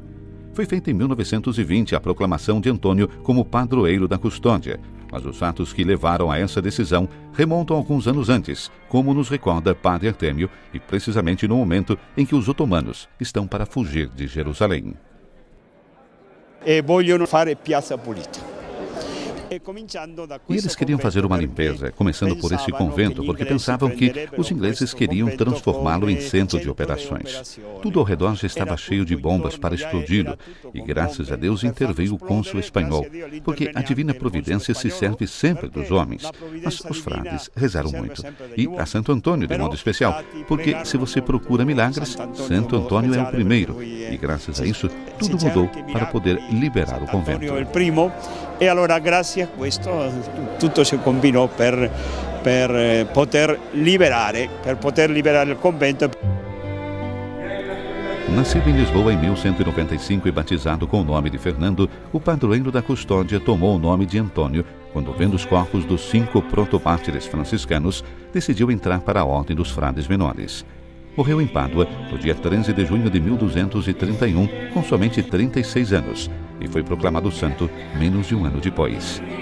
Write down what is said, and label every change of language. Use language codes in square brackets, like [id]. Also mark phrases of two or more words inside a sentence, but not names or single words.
[pt] Foi feita em 1920 a proclamação de Antônio como padroeiro da custódia, mas os fatos que levaram a essa decisão remontam alguns anos antes, como nos recorda Padre Artêmio, e precisamente no momento em que os otomanos estão para fugir de Jerusalém. [it] E vogliono fare Piazza Pulita. [pt] E eles queriam fazer uma limpeza, começando por esse convento, porque pensavam que os ingleses queriam transformá-lo em centro de operações. Tudo ao redor já estava cheio de bombas para explodi-lo, e graças a Deus interveio o cônsul espanhol, porque a divina providência se serve sempre dos homens. Mas os frades rezaram muito, e a Santo Antônio de modo especial, porque se você procura milagres, Santo Antônio é o primeiro, e graças a isso, tudo mudou para poder liberar o convento. [it] E allora grazie a questo tutto si combinou per poter liberare il convento. [pt] Nascido em Lisboa em 1195 e batizado com o nome de Fernando, o padroeiro da custódia tomou o nome de Antônio quando, vendo os corpos dos 5 protomártires franciscanos, decidiu entrar para a ordem dos frades menores. Morreu em Pádua no dia 13 de junho de 1231, com somente 36 anos, e foi proclamado santo menos de um ano depois.